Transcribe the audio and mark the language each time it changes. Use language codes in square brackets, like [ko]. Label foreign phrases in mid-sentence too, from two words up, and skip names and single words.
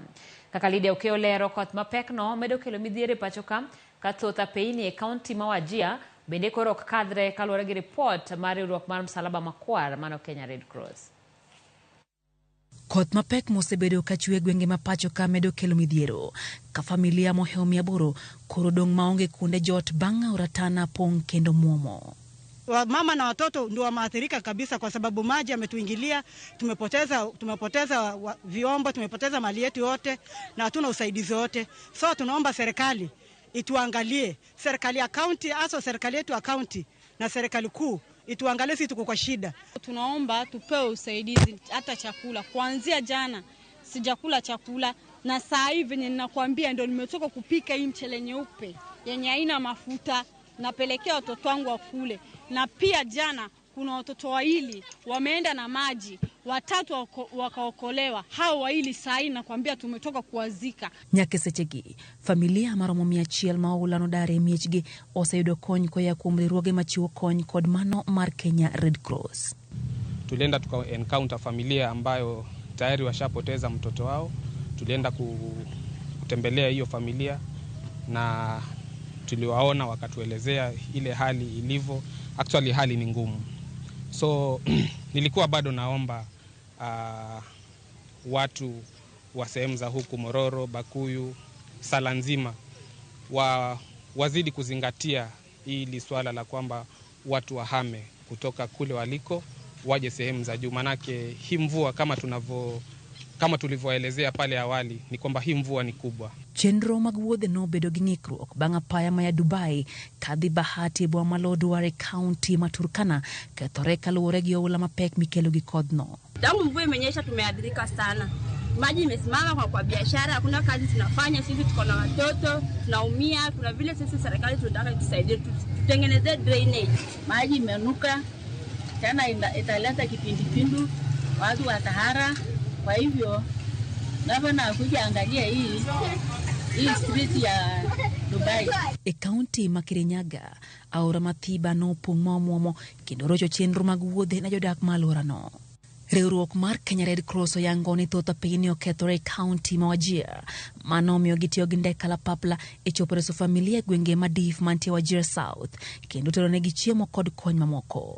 [luo] Kaka Lydia Okeo lero, koth mapek no medo kelo midhiere pacho ka thoth apeini e kaunti ma Wajir bende koro ok kadre kaluwore gi report mar riwruok mar Msalaba Makwar mano Kenya Red Cross. Koth mapek mosebedo ka chue gwenge ma pacho ka medo kelo midhiero ka familia mohewo 800 koro dong' maonge kuonde jot bang' aora Tana pong' kendo muomo. [sw] Mama na watoto ndio waathirika kabisa kwa sababu maji yametuingilia, tumepoteza vyombo, tumepoteza mali yetu yote na hatuna usaidizi wote. So tunaomba serikali ituangalie, serikali ya county, hasa serikali yetu ya county na serikali kuu ituangalie, sisi tuko kwa shida. Tunaomba tupewe usaidizi, hata chakula. Kuanzia jana sijakula chakula na saa hivi ninakwambia ndio nimetoka kupika hii mchele nyeupe yenye haina mafuta, napelekea watoto wangu wakule. Na pia jana kuna watoto wawili wameenda na maji, 3 wakaokolewa. Hao wawili saa hii nakwambia tumetoka kuwazika. [luo] Nyake sechegi familia maromo 100 maulano dare miechgi oseyudo kony koya kuom riwruoge machiwo kony kod mano mar Kenya Red Cross. [sw] Tulienda tuka encounter familia ambayo tayari washapoteza mtoto wao. Tulienda kutembelea hiyo familia na tuliwaona, wakatuelezea ile hali ilivyo. Actually hali ni ngumu. So nilikuwa bado naomba watu wa sehemu za huku Mororo, Bakuyu, Sala nzima wazidi kuzingatia hili swala la kwamba watu wahame kutoka kule waliko waje sehemu za juu, manake hii mvua kama tulivyoelezea pale awali ni kwamba hii mvua ni kubwa. [luo] Chenro mag wuodhe no bedo gi ng'ikruok bang' apaya ma ya Dubai kadhi Bahati bwa Malodware County ma Turkana kethore kaluwore gi oula mapek mikelo gi kodhno. [sw] Tangu mvua imenyesha tumeathirika sana. Maji imesimama kwa biashara, hakuna kazi tunafanya, sisi tuko na watoto, tunaumia. Kuna vile sisi serikali tunataka tusaidie, tutengeneze drainage. Maji imenuka, tena italeta kipindupindu, watu watahara. Kwa hivyo gavana kuja angalia hii street ya Dubai. [luo] E kaunti ma Kirinyaga aora Mathiba no pong' muomo kendo rocho chenro mag wuodhe na jodak ma alworano. Riwruok mar Kenya Red Cross oyango ni thoth apeyini okethore kaunti ma Wajir mano miyo gitiyo gi ndek kalapapla e chopo reso familia gwenge madif mantie Wajir South kendo tero negi chiemo kod kony mamoko.